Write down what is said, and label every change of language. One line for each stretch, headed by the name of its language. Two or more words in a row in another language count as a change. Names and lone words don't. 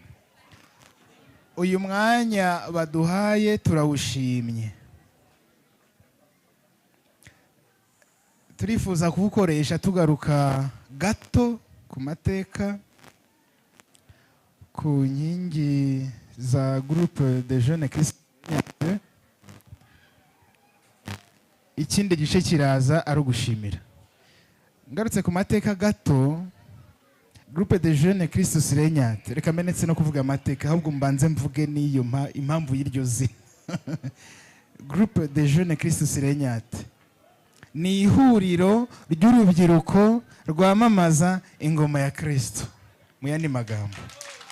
Kinyarwanda: Uyu mwanya baduhaye turawushimye. Turifuza kuwukoresha tugaruka gato ku mateka, ku nkingi za groupe de jeunes Christus. Ikindi gice kiraza ari ugushimira. Ngarutse ku mateka gato, groupe de jeunes Christus Serenyati, reka menetse no kuvuga amateka, ahubwo mbanze mvuge n'iyo impamvu y'iryo zina. Groupe de jeunes Christus Serenyati ni ihuriro ry'urubyiruko rwamamaza ingoma ya Kristo, mu yandi magambo.